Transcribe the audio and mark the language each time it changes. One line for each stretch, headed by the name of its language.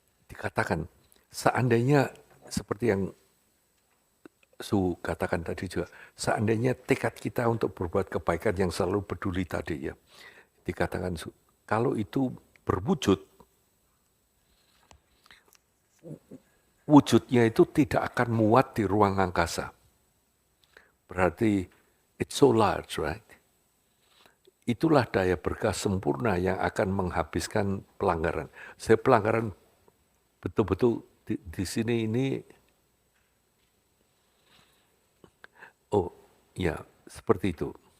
Indonesian: dikatakan seandainya seperti yang Su katakan tadi juga, seandainya tekad kita untuk berbuat kebaikan yang selalu peduli tadi ya, dikatakan kalau itu berwujud, wujudnya itu tidak akan muat di ruang angkasa.
English: Berarti it's so large, right?
Indonesian: Itulah daya berkah sempurna yang akan menghabiskan pelanggaran. Saya pelanggaran betul-betul di sini ini, oh ya seperti itu.